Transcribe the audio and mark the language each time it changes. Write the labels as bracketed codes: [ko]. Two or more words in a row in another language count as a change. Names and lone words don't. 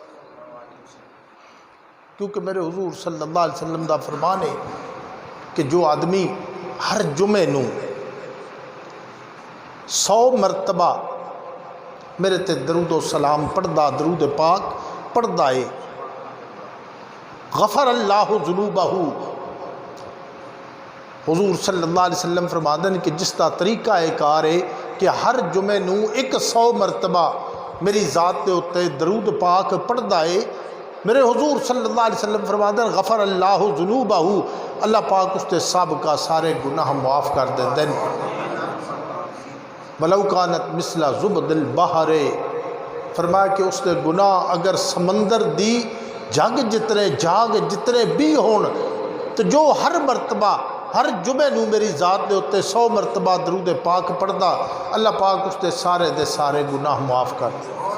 [pa] کیونکہ میرے حضور صلی اللہ علیہ وسلم دا فرمان ہے کہ جو آدمی ہر جمعے نو 100 مرتبہ میرے تے درود و سلام پڑھدا، درود پاک پڑھدا ہے، [ar] غفر اللہ ذنوبہ۔ [pa] حضور صلی اللہ علیہ وسلم فرمادن کہ جس کا طریقہ کار ہے کہ ہر جمعے نو 100 مرتبہ میری ذات دے اتے درود پاک پڑھدا ہے، میرے حضور صلی اللہ علیہ وسلم فرمادن [ar] غفر اللہ ذنوبہ، [pa] اللہ پاک اس تے سابقہ سارے گناہ معاف کر دیں۔ [ar] وَلَوْ كَانَتْ مِثْلَ زُبْدِ الْبَحْرِ، [pa] فرمایا کہ اس نے گناہ اگر سمندر دی جاگ جتنے بھی ہون تو جو ہر مرتبہ ہر جمعے نو میری ذات دے ہوتے 100 مرتبہ درود پاک پڑھدا، اللہ پاک اس دے سارے گناہ معاف کر دے۔